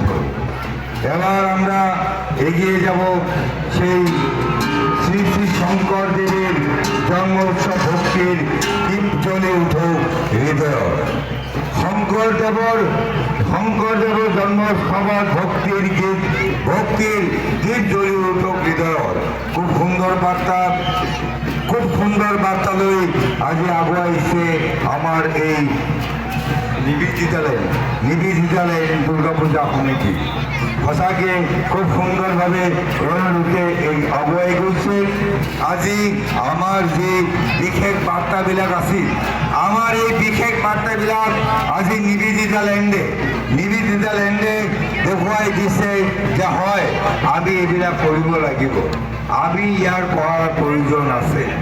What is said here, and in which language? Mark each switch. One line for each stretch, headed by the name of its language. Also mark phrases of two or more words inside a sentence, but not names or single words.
Bangla: এবার আমরা এগিয়ে যাব সেই শ্রী শ্রী শঙ্করদেবের জন্ম উৎসব ভক্তির দীপ জ্বলে উঠুক হৃদয়। শঙ্করদেবর জন্ম সভার ভক্তির দীপ জ্বলে উঠুক হৃদয়।
Assamese: খুব সুন্দর বার্তা লৈ আজি আগুৱাইছে আমাৰ এই নিবেদিতা ল্যান্ড দুর্গা পূজা কমিটি। সঁচাকে খুব সুন্দৰভাৱে ৰূপে আগুৱাই গৈছে। আজি আমাৰ যি বিশেষ বাৰ্তাবিলাক আছিল, আমাৰ এই বিশেষ বাৰ্তাবিলাক আজি নিবেদিতা ল্যান্ডে দেখুৱাই দিছে যে হয় আমি এইবিলাক কৰিব লাগিব, আমি ইয়াৰ কৰাৰ প্ৰয়োজন আছে।